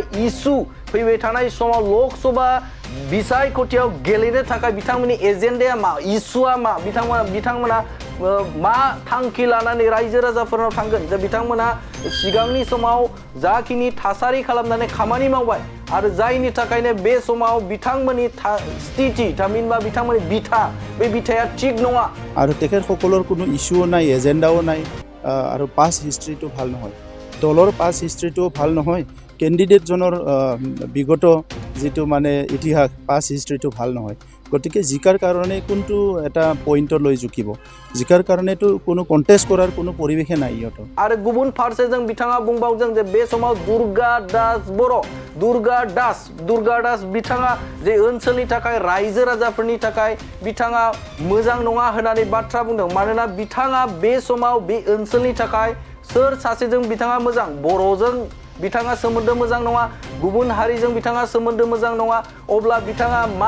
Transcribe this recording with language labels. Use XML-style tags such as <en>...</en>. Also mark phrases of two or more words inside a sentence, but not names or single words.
<brx>इसु फैबाय थानाय समाव लकसभा बिसायख'थियाव गेलेनो थाखाय बिथांमोननि एजेन्डाया मा इसुआ मा बिथांमोना मा थांखि लानानै रायजो राजाफोरनाव थांगोन जे बिथांमोना सिगांनि समाव जाखिनि थासारि खालामनानै खामानि मावबाय आरो जायनि थाखायनो बे समाव बिथांमोननि स्थिति थामहिनबा बिथांमोननि बिथा बे बिथाया थिग नङा</brx> <as>আৰু তেখেতসকলৰ কোনো ইস্যুও নাই এজেণ্ডাও নাই আৰু</as> <en>past history</en> <as>ভাল নহয় দলৰ</as> <en>past history</en> <as>ভাল নহয় কেণ্ডিডেটজনৰ বিগত যিটো মানে ইতিহাস</as> <en>past history</en> <as>ভাল নহয় গতিকে জিকাৰ কাৰণে কোনটো এটা পইণ্টত লৈ জুকিব জিকাৰ কাৰণেতো কোনো কণ্টেষ্ট কৰাৰ কোনো পৰিৱেশে নাই ইহঁতৰ</as> <brx>आरो गुबुन फारसे जों बिथाङा बुंबावदों जे बे समाव दुर्गा दास बिथाङा जे ओनसोलनि थाखाय रायजो राजाफोरनि थाखाय बिथाङा मोजां नङा होननानै बाथ्रा बुंदों मानोना बिथाङा बे समाव बे ओनसोलनि थाखाय सोर सासेजों बिथाङा मोजां बर'जों बिथाङा सोमोन्दो मोजां नङा गुबुन हारिजों बिथाङा सोमोन्दो मोजां नङा अब्ला बिथाङा</brx>